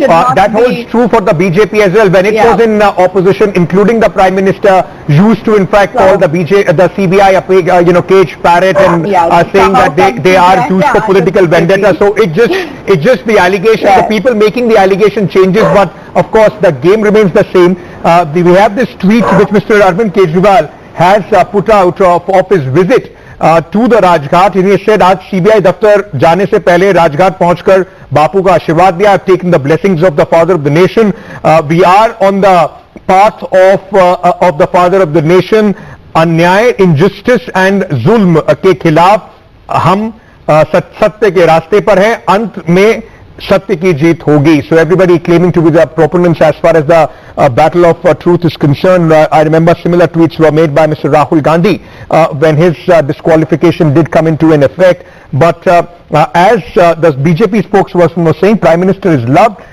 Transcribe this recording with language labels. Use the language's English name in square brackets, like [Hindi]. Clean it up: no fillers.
[English] That holds true for the BJP as well. When it was in opposition, including the Prime Minister used to in fact call the CBI a pig, cage parrot, and saying that they are used for political vendetta. So it's just the allegation. The people making the allegation changes, but of course the game remains the same. We have this tweet which Mr. Arvind Kejriwal has put out of his visit to the Rajghat. And he said, [Hindi] आज CBI दफ्तर जाने से पहले राजघाट पहुंचकर बापू का आशीर्वाद दिया. [English] I've taken the blessings of the father of the nation. We are on the path of the father of the nation. [Hindi] अन्याय, [English] injustice and [Hindi] जुल्म के खिलाफ हम सत्य के रास्ते पर हैं. अंत में सत्य की जीत होगी. [English] So everybody claiming to be the proponents as far as the battle of truth is concerned. I remember similar tweets were made by Mr. Rahul Gandhi when his disqualification did come into an effect. But as the BJP spokesperson was saying, Prime Minister is loved.